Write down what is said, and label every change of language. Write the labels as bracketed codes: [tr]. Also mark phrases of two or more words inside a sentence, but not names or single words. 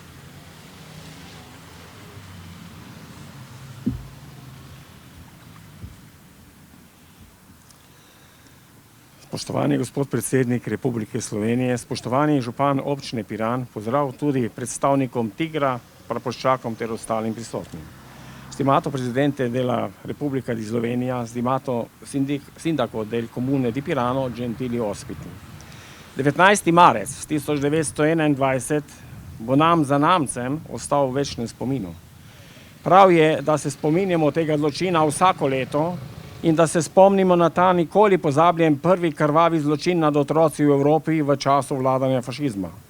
[sl] Spoštovani gospod predsednik Republike Slovenije, spoštovani župan občine Piran, pozdrav tudi predstavnikom Tigra, praporščakom ter ostalim prisotnim. [it] Stimato Presidente della Repubblica di Slovenia, stimato Sindaco del Comune di Pirano, gentili ospiti. [sl] 19. marec 1921 bo nam zanamcem ostal v večnem spominu. Prav je, da se spominjamo tega zločina vsako leto in da se spomnimo na ta nikoli pozabljen prvi krvavi zločin nad otroci v Evropi v času vladanja fašizma.